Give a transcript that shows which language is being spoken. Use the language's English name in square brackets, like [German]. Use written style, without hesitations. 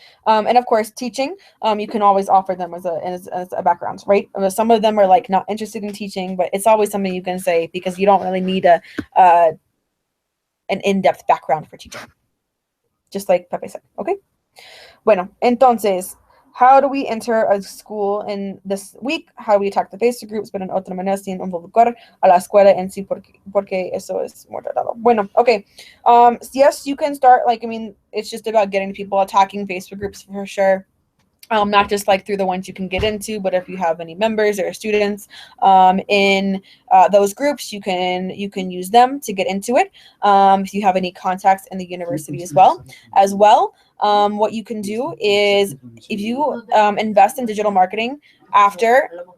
[English] And of course, teaching, you can always offer them as a background, right? Some of them are like not interested in teaching, but it's always something you can say because you don't really need an in-depth background for teaching. Just like Pepe said, okay? [Spanish] Bueno, entonces, [English] how do we enter a school in this week? How do we attack the Facebook groups, [Spanish] pero en otra manera sin involucrar a la escuela en sí, porque eso es muy tardado. Bueno, okay. [English] Yes, you can start, it's just about getting people attacking Facebook groups for sure. Not just like through the ones you can get into, but if you have any members or students in those groups, you can use them to get into it. If you have any contacts in the university as well, what you can do is if you invest in digital marketing after